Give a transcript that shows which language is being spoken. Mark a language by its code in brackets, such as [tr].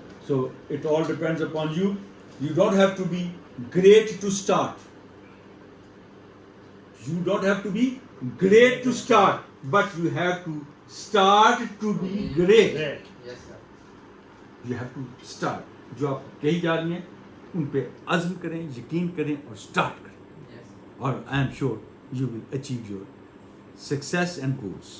[en] So it all depends upon you. You don't have to be great to start. You don't have to be great to start, but you have to start to be great. Great. Yes, sir. You have to start. [ur] جو آپ کہیں جا رہی ہیں ان پہ عزم کریں, یقین کریں اور اسٹارٹ کریں, [en] Yes. اور I am sure you will achieve your success and goals.